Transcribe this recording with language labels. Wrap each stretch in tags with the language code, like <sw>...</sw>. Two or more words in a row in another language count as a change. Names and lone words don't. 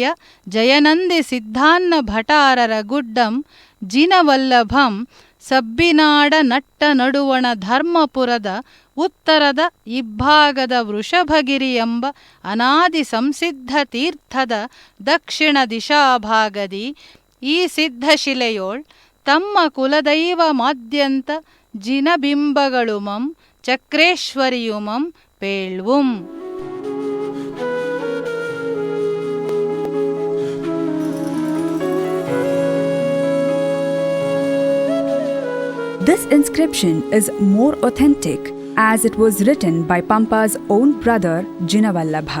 <kn>ಜಯನಂದಿ ಸಿದ್ಧಾನ್ನ ಭಟಾರರ ಗುಡ್ಡಂ ಜಿನವಲ್ಲಭಂ ಸಬ್ಬಿನಾಡ ನಟ್ಟ ನಡುವಣ ಧರ್ಮಪುರದ ಉತ್ತರದ ಇಬ್ಬಾಗದ ವೃಷಭಗಿರಿ ಎಂಬ ಅನಾದಿ ಸಂಸಿದ್ಧ ತೀರ್ಥದ ದಕ್ಷಿಣ ದಿಶಾಭಾಗದಿ ಈ ಸಿದ್ಧಶಿಲೆಯೋಳ್ ತಮ್ಮ ಕುಲದೈವ ಮಾದ್ಯಂತ ಜಿನಬಿಂಬಗಳುಮಂ ಚಕ್ರೇಶ್ವರಿಯುಮಂ ಪೇಳ್ವುಂ.</kn> <en>This inscription is more authentic as it was written by Pampa's own brother Jinavallabha.</en>